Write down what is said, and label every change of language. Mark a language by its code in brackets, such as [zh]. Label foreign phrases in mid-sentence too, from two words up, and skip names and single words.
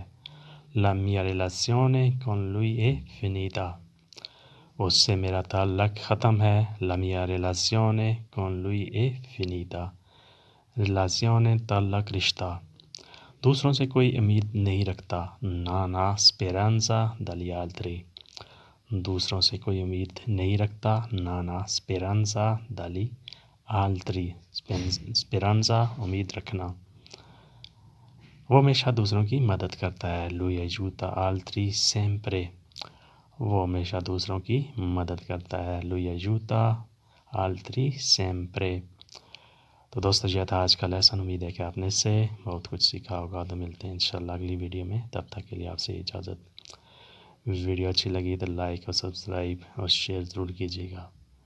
[it] La mia relazione con lui è finita۔ [ur] اس سے میرا تعلق ختم ہے۔ [it] La mia relazione con lui è finita۔ [ur] relazione تعلق، رشتہ۔ دوسروں سے کوئی امید نہیں رکھتا۔ [it] Non ha speranza dagli altri۔ [ur] دوسروں سے کوئی امید نہیں رکھتا۔ [it] Non ha speranza dagli altri۔ [ur] speranza امید رکھنا۔ وہ ہمیشہ دوسروں کی مدد کرتا ہے۔ [it] Lui aiuta altri sempre۔ [ur] وہ ہمیشہ دوسروں کی مدد کرتا ہے۔ [it] Lui aiuta altri sempre. [ur] تو دوستو یہ تھا آج کا لیسن. امید ہے کہ آپ نے اس سے بہت کچھ سیکھا ہوگا. تو ملتے ہیں انشاءاللہ اگلی ویڈیو میں. تب تک کے لیے آپ سے اجازت. ویڈیو اچھی لگی تو لائک اور سبسکرائب اور شیئر ضرور کیجیے گا.